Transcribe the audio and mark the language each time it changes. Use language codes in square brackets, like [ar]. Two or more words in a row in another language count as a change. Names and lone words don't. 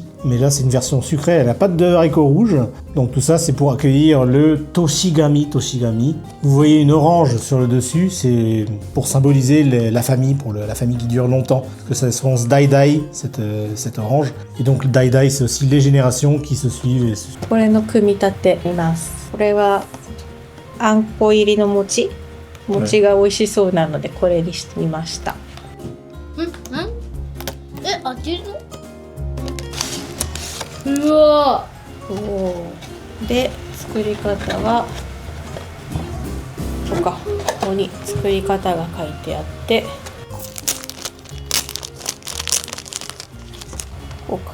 [fr] Mais là, c'est une version sucrée. Elle n'a pas de haricots rouges. Donc tout ça, c'est pour accueillir le Toshigami. Vous voyez une orange sur le dessus. C'est pour symboliser la famille, la famille qui dure longtemps. Parce que ça se prononce Dai, cette orange. Et donc Dai, c'est aussi les générations qui se suivent. [ja] これの組み立ています。これはあんこ入りの餅が美味しそうなのでこれにしてみました。開けるの？うわで作り方はここに作り方が書いてあってこうか。